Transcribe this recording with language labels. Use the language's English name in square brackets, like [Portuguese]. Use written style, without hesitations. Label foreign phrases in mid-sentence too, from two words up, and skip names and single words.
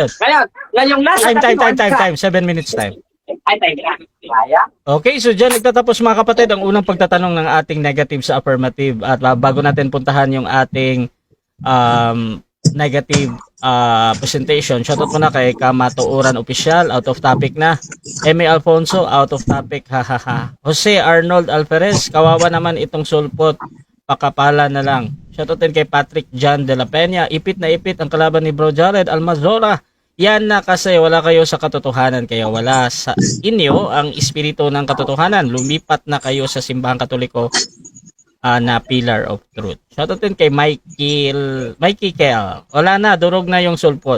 [Filipino] Ngayong nasa [English] Time. 7 minutes time. [Filipino] Ay, kaya? Okay, so dyan nagtatapos mga kapatid ang unang pagtatanong ng ating negative sa affirmative. At bago natin puntahan yung ating negative presentation, shoutout muna kay Kamatuuran Official, [English] out of topic [Filipino] na. [English] Eme Alfonso, out of topic, hahaha. [Filipino] Jose Arnold Alferez, kawawa naman itong sulpot, pakapala na lang. Shoutout din kay Patrick John de la Peña, ipit na ipit ang kalaban ni Bro Jared Almazora. Yan na kasi wala kayo sa katotohanan, kaya wala sa inyo ang espiritu ng katotohanan. Lumipat na kayo sa simbahang katoliko na [English] pillar of truth. [Filipino] Shoutout din kay Mikey Kel. Wala na, durog na yung sulpot.